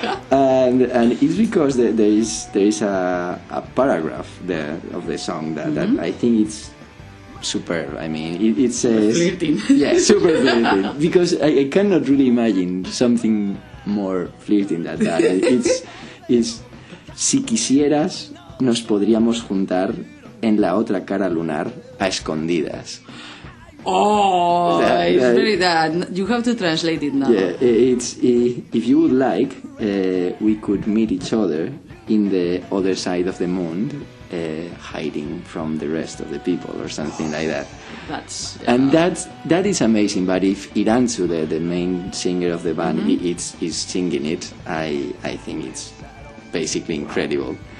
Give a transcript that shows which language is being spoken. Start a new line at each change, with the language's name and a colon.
English: and it's because there is a paragraph there of the song that I think it's superb. I mean, it says flirting. Yeah, super flirting. Because I cannot really imagine something more flirting than that.
Spanish: It's si quisieras nos podríamos juntar en la otra cara lunar a escondidas.
English: Oh, it's very that. You have to translate it now. Yeah, it's if you would like, we could meet each other in the other side of the moon, hiding from the rest of the people, or something like that. That is amazing. But if Iranzu, the main singer of the band, is singing it, I think it's basically incredible.